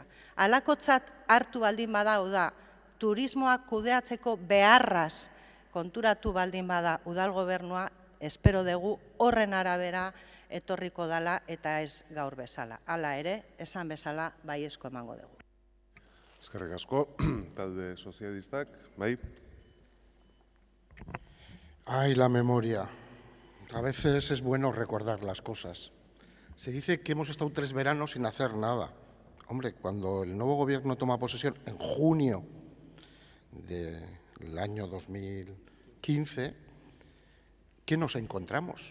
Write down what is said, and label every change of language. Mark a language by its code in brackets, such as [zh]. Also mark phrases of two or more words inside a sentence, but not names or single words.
[eu] Halakotzat hartu baldin bada, da, turismoak kudeatzeko beharraz konturatu baldin bada udal gobernua, espero dugu horren arabera etorriko dala eta ez gaur bezala. Hala ere, esan bezala, baiezko emango dugu. Eskerrik asko, talde sozialistak, bai? [es] Ay, la memoria. A veces es bueno recordar las cosas. Se dice que hemos estado 3 veranos sin hacer nada. Hombre, cuando el nuevo gobierno toma posesión en junio del año 2015, ¿qué nos encontramos?